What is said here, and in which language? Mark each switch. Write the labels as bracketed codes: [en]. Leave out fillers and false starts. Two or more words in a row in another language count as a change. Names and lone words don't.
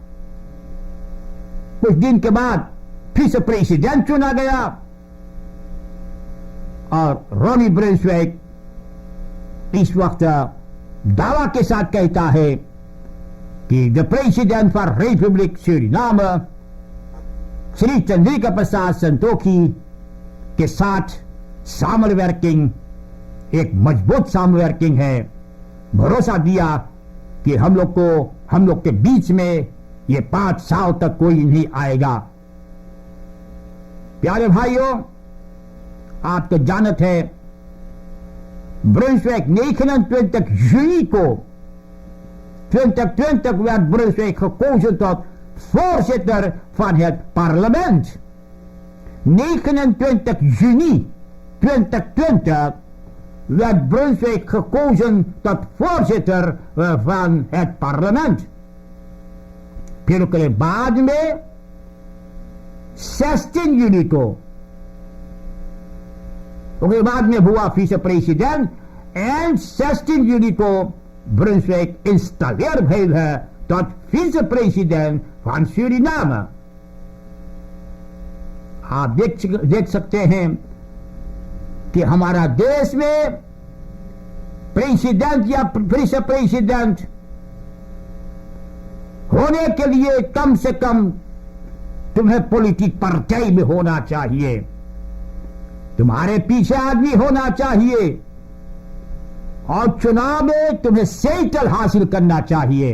[hns] कुछ दिन के बाद फिर से प्रेसिडेंट चुना गया और रॉनी ब्रुन्सविक इस वक्त दावा के साथ कहता है कि [en] the president for republic [hns] सूरीनाम श्री चंद्रिका प्रसाद संतोखी के साथ सामवर्किंग एक मजबूत सामवर्किंग है। भरोसा दिया कि हम लोग के बीच में ये 5 साल तक कोई नहीं आएगा। प्यारे भाइयों, आप तो जानते हैं [nl] Brunswijk 29 juni 2020 werd Brunswijk gekozen tot voorzitter van het parlement. 29 juni 2020 werd Brunswijk gekozen tot voorzitter van het parlement. [hns] फिर उसके बाद में 16 juni को उसके बाद में हुआ [nl] vice president [hns] एंड 16 juni को ब्रुन्सविक इंस्टॉलेर भइल है [nl] tot vice president van Suriname। [hns] आप देख सकते हैं कि हमारा देश में प्रेसिडेंट या विस प्रेसिडेंट होने के लिए कम से कम तुम्हें [nl] politieke partij [hns] में होना चाहिए, तुम्हारे पीछे आदमी होना चाहिए और चुनाव में तुम्हें सेटल हासिल करना चाहिए।